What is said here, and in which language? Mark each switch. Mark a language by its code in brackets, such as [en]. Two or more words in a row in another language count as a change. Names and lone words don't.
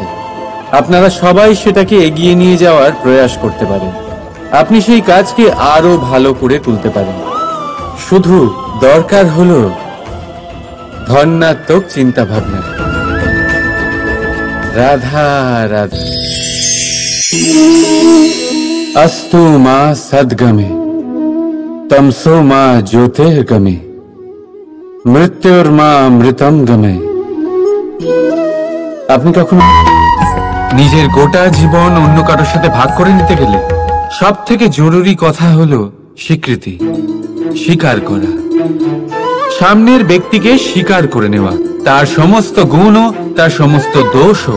[bn] আপনারা সবাই সেটাকে এগিয়ে নিয়ে যাওয়ার প্রয়াস করতে পারেন। আপনি সেই কাজকে আরো ভালো করে তুলতে পারেন। শুধু দরকার হলো ধন্যাত্মক চিন্তা ভাবনা। রাধা রাধা। [sa] अस्तु मां सद्गमे तमसो मां ज्योतिर्गमे मृत्युर्मा मृतम गमे। [bn] আপনি কখনো নিজের গোটা জীবন অন্য কারোর সাথে ভাগ করে নিতে গেলে সব থেকে জরুরি কথা হলো স্বীকৃতি, স্বীকার করা। সামনের ব্যক্তিকে স্বীকার করে নেওয়া, তার সমস্ত গুণও তার সমস্ত দোষও।